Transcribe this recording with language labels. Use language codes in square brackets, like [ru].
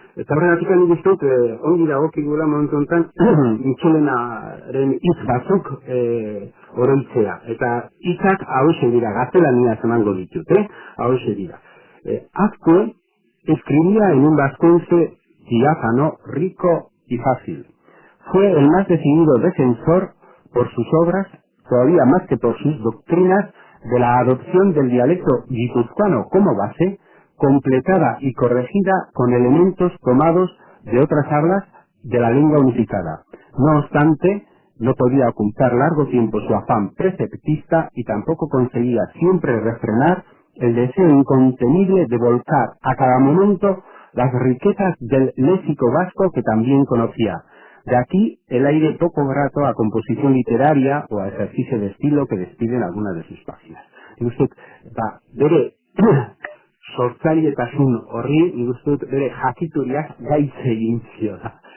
[eu] Eta horregatik nik uste dut, ongi dagokigula momentu honetan, Mitxelenaren hitz batzuk oroitzea. Eta hitzak hauxe dira, gaztelaniaz emango ditut, hauxe dira. [es] Azkue escribía en un vasconce diáfano, rico y fácil. Fue el más decidido defensor por sus obras, todavía más que por sus doctrinas, de la adopción del dialecto guipuzcoano como base, completada y corregida con elementos tomados de otras hablas de la lengua unificada. No obstante, no podía ocultar largo tiempo su afán preceptista y tampoco conseguía siempre refrenar el deseo incontenible de volcar a cada momento las riquezas del léxico vasco que también conocía. De aquí el aire poco grato a composición literaria o a ejercicio de estilo que despiden algunas de sus páginas. Y usted [eu] bere sortzaileetasun horri, nik uste dut bere jakituriak gaitz egin ziola.